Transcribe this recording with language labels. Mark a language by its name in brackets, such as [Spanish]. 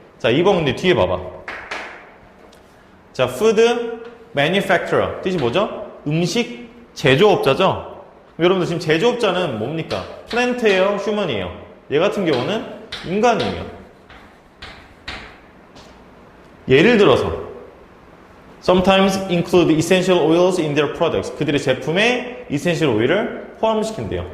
[Korean] 자, 2번 근데 뒤에 봐봐. 자, food manufacturer. 뜻이 뭐죠? 음식 제조업자죠? 여러분들 지금 제조업자는 뭡니까? 플랜트예요? 휴먼이에요? 얘 같은 경우는 인간이에요. 예를 들어서 [English] sometimes include essential oils in their products. [Korean] 그들의 제품에 essential oil을 포함시킨대요.